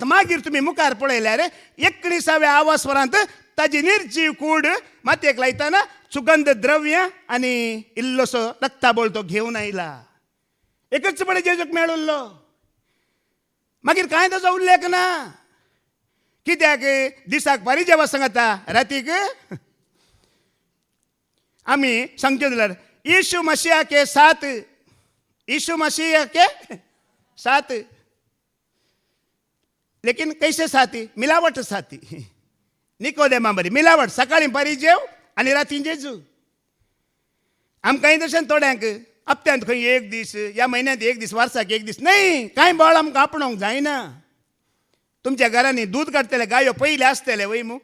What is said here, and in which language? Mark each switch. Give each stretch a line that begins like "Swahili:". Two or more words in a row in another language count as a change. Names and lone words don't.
Konkani: मागीर तुमी मुखार पळयल्यार 19व्या आवास्वरांत ताजी निर्जीव कूड मातयेक लायतना सुगंध द्रव्य आनी इल्लोसो रक्ताबोळ तो घेवन आयला. एकच बडे जेजूक मेळुल्लो. मागीर कांय ताचो उल्लेख ना. कित्याक दिसाक फारी जेवा सांगता, रातीक आमी सांगचे जाल्यार
Hindi: यीशु मसीह के साथ, यीशु मसीह के साथ, लेकिन कैसे साथी, मिलावट साथी.
Konkani: निकोदेमा बरी मिलावट. सकाळीं फारी जेव आनी राती जेजू. आमकां दर्शन थोड्यांक हप्त्यांत खंय एक दीस, ह्या म्हयन्यांत एक दीस, वर्साक एक दीस न्हय. कांय बळ आमकां आपणोवंक जायना. तुमच्या घरांनी दूद काडटले गायो पयले आसतले वय मू.